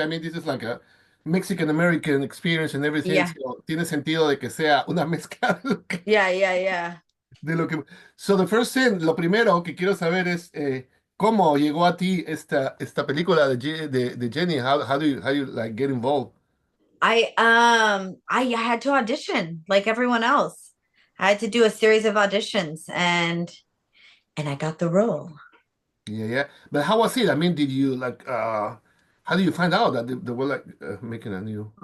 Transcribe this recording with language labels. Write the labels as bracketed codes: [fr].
[en] I mean, this is like a Mexican American experience and everything. Yeah. [es] So, tiene sentido de que sea una mezcla [en] Yeah, yeah, yeah. [es] de lo que. So, [en] the first thing, [es] lo primero que quiero saber es cómo llegó a ti esta película de Jenny. [en] How do you like get involved? I had to audition like everyone else. I had to do a series of auditions and I got the role. Yeah, yeah. But how was it? I mean, did you like how do you find out that they were like making a new